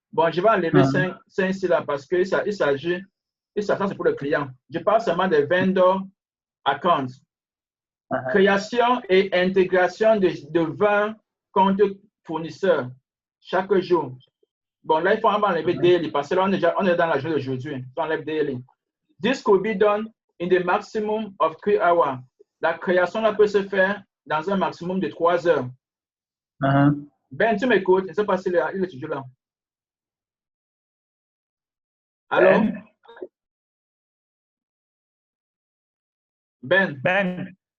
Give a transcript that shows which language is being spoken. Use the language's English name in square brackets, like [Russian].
[French] Bon, je vais enlever 5 ici là parce que ça s'agit, ça c'est pour le client. Je parle seulement des vendor accounts. Création et intégration de 20 comptes fournisseurs chaque jour. Bon, là, il faut enlever daily parce que là, on est dans la journée d'aujourd'hui. On enlève daily. [English] This could be done in the maximum of 3 hours. [French] La création là, peut se faire dans un maximum de 3 heures. Ben, tu m'écoutes? Je ne sais pas s'il est toujours là. Allô? Ben.